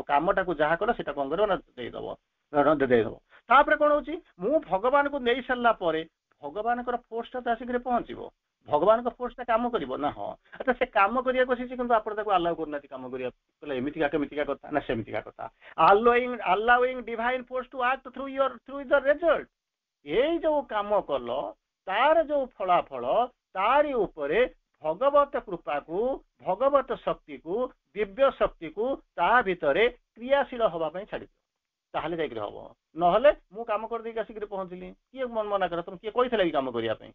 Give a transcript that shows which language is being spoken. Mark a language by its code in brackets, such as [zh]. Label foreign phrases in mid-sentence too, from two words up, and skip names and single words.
[or] କାମଟାକୁ ଯାହା କଲ ସେଟା କଣ କରିବ ନା ଦେଇଦବ। ତାପରେ କଣ ହଉଛି, ମୁଁ ଭଗବାନଙ୍କୁ ନେଇ ସାରିଲା ପରେ ଭଗବାନଙ୍କର ଫୋର୍ସଟା ତ ଆସିକିରି ପହଞ୍ଚିବ, ଭଗବାନଙ୍କ ଫୋର୍ସଟା କାମ କରିବ ନା। ହଁ, ଆଚ୍ଛା ସେ କାମ କରିବାକୁ ଆସିଛି, କିନ୍ତୁ ଆପଣ ତାକୁ ଆଲାଉ କରୁନାହାନ୍ତି କାମ କରିବା, କହିଲେ ଏମିତିକା କେମିତିକା କଥା ନା ସେମିତିକା କଥା। [en] allowing divine force to act through the result, [or] ଏଇ ଯୋଉ କାମ କଲ ତାର ଯୋଉ ଫଳାଫଳ, ତାରି ଉପରେ ଭଗବତ କୃପାକୁ, ଭଗବତ ଶକ୍ତିକୁ, ଦିବ୍ୟ ଶକ୍ତିକୁ ତା ଭିତରେ କ୍ରିୟାଶୀଳ ହବା ପାଇଁ ଛାଡିଦିଅ, ତାହେଲେ ଯାଇକିରି ହବ। ନହେଲେ ମୁଁ କାମ କରିଦେଇକି ଆସିକିରି ପହଞ୍ଚିଲି, କିଏ ମନା କର, ତମେ କିଏ କହିଥିଲା କି କାମ କରିବା ପାଇଁ?